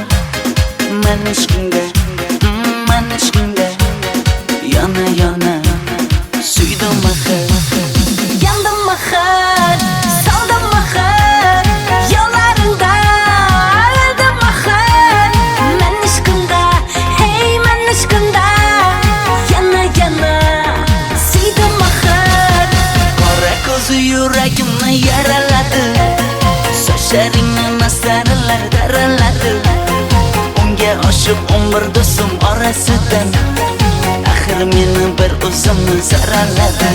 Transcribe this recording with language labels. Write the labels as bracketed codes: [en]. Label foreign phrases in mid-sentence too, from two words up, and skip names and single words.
[uz] Men ishqingga, yana suydim axir. [tr] Yandım ahır, saldım ahır, yollarında öldüm ahır. Men aşkında, hey men aşkında, [uz] yana suydim ahır. Qora ko'zi yuragimni yaraladi, sochlaringni masaralar daraladi. Unga oshiq 11 do'stim orasidan, axir meni bir o'zimni saraladi.